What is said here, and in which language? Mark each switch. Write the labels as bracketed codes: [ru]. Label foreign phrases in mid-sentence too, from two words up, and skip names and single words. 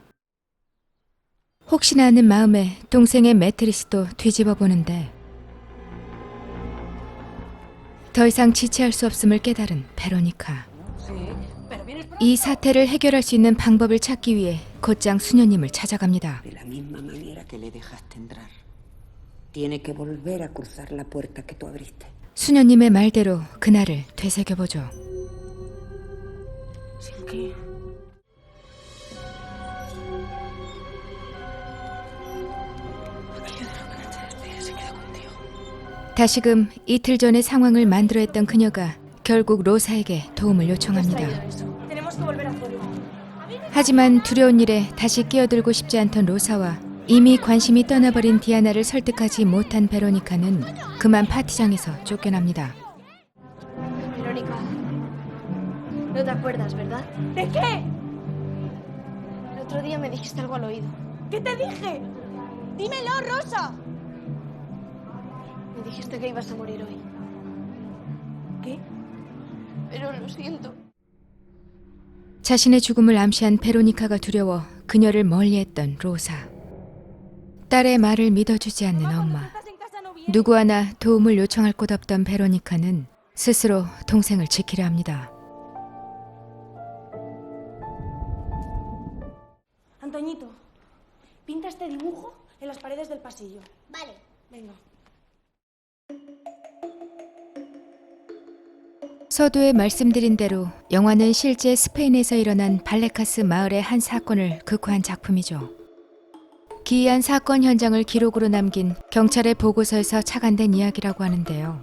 [ko] 혹시나 하는 마음에 동생의 매트리스도 뒤집어 보는데 더 이상 지체할 수 없음을 깨달은 베로니카. 이 사태를 해결할 수 있는 방법을 찾기 위해 곧장 수녀님을 찾아갑니다. [es] De la misma manera que le dejaste entrar. Tiene que volver a cruzar la puerta que tú abriste. [ko] 수녀님의 말대로 그날을 되새겨보죠. [es] ¿Sin qué? [ko] 다시금 이틀 전의 상황을 만들어했던 그녀가 결국 로사에게 도움을 요청합니다. [es] Tenemos que volver a hacerlo. [ko] 하지만 두려운 일에 다시 끼어들고 싶지 않던 로사와 이미 관심이 떠나버린 디아나를 설득하지 못한 베로니카는 그만 파티장에서 쫓겨납니다. [es] Verónica, no te acuerdas, ¿verdad? ¿De qué? El otro día me dijiste algo al oído. ¿Qué te dije? Dímelo, Rosa. Me dijiste que ibas a morir hoy. ¿Qué? Pero lo siento. [ko] 자신의 죽음을 암시한 베로니카가 두려워 그녀를 멀리했던 로사. 딸의 말을 믿어주지 않는 엄마. 누구 하나 도움을 요청할 곳 없던 베로니카는 스스로 동생을 지키려 합니다. [es] Antoñito, pinta este dibujo en las paredes del pasillo. Vale. Venga. [ko] 서두에 말씀드린 대로 영화는 실제 스페인에서 일어난 발레카스 마을의 한 사건을 극화한 작품이죠. 기이한 사건 현장을 기록으로 남긴 경찰의 보고서에서 착안된 이야기라고 하는데요.